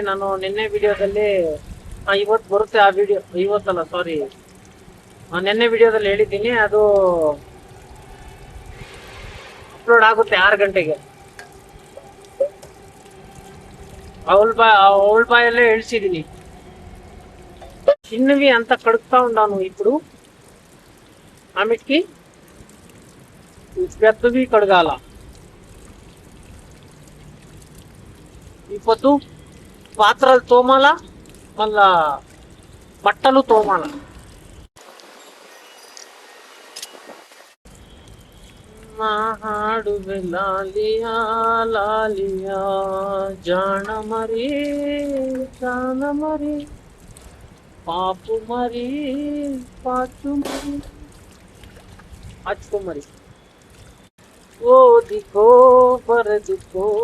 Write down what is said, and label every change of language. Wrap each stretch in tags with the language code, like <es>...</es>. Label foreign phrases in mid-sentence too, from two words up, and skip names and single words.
<kn>ನಾನು ನಿನ್ನೆ ವಿಡಿಯೋದಲ್ಲಿ, ಇವತ್ತು ಬರುತ್ತೆ ಆ ವಿಡಿಯೋ, ಇವತ್ತಲ್ಲ ಸಾರಿ, ನಿನ್ನೆ ವಿಡಿಯೋದಲ್ಲಿ ಹೇಳಿದ್ದೀನಿ. ಅದು ಅಪ್ಲೋಡ್ ಆಗುತ್ತೆ 6 ಗಂಟೆಗೆ. ಅವಳ ಬಾಯಲ್ಲೇ ಹೇಳ್ಸಿದೀನಿ.</kn> <te>చిన్నవి అంత కడుపుతా ఉన్నాను ఇప్పుడు. ఆమెకి పెద్దవి కడగాల. ఈ పొద్దు పాత్రలు తోమాల, మళ్ళా బట్టలు తోమాల.</te> <kn>ಹಾಡು ಲಾಲಿಯಾ ಲಾಲಿಯಾ ಜಾಣ ಮರಿ ಜಾಣ ಮರಿ ಪಾಪು ಮರಿ ಪಾಚು ಮರಿ ಅಚ್ಚು ಮರಿ ಓ ದಿಕ್ಕೋ ಬರದಿಕ್ಕೋ.</kn>